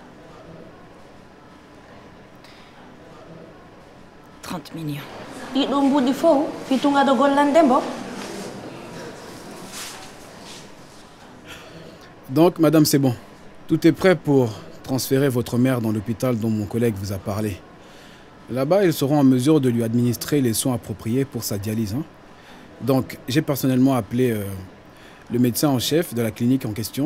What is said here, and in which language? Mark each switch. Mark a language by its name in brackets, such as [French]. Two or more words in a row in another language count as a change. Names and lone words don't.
[French] 30 millions. [Fula] Ɗiɗo mbuɗi fof fitungaɗo gollande mbo. [French] Donc, madame, c'est bon. Tout est prêt pour transférer votre mère dans l'hôpital dont mon collègue vous a parlé. Là-bas, ils seront en mesure de lui administrer les soins appropriés pour sa dialyse. Donc, j'ai personnellement appelé le médecin en chef de la clinique en question.